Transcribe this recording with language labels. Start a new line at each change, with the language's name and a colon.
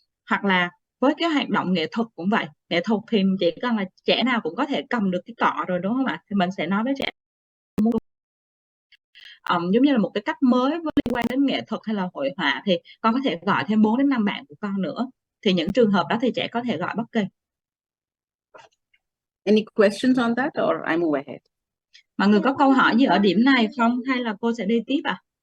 Vietnamese: Hoặc là với cái hoạt động nghệ thuật cũng vậy. Nghệ thuật thì chỉ cần là trẻ nào cũng có thể cầm được cái cọ rồi, đúng không ạ? Thì mình sẽ nói với trẻ giống như là một cái cách mới liên quan đến nghệ thuật hay là hội họa, thì con có thể gọi thêm 4 đến 5 bạn của con nữa. Thì những trường hợp đó thì trẻ có thể gọi bất kỳ.
English: Any questions on that or I move ahead?
Vietnamese: Mọi người có câu hỏi gì ở điểm này không, hay là cô sẽ đi tiếp ạ?